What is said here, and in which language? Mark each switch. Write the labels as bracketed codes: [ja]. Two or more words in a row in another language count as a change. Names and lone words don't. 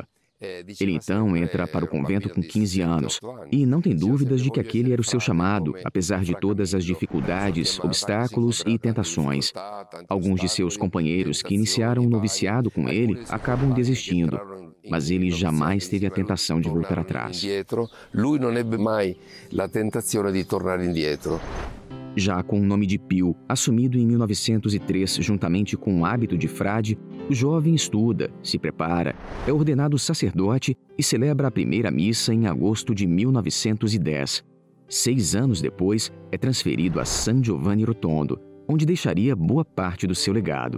[pt] Ele então entra para o convento com 15 anos e não tem dúvidas de que aquele era o seu chamado, apesar de todas as dificuldades, obstáculos e tentações. Alguns de seus companheiros que iniciaram o noviciado com ele acabam desistindo, mas ele jamais teve a tentação de voltar atrás. [it] Lui non ebbe mai la tentazione di tornare indietro. [pt] Já com o nome de Pio, assumido em 1903 juntamente com o hábito de frade, o jovem estuda, se prepara, é ordenado sacerdote e celebra a primeira missa em agosto de 1910. 6 anos depois, é transferido a San Giovanni Rotondo, onde deixaria boa parte do seu legado.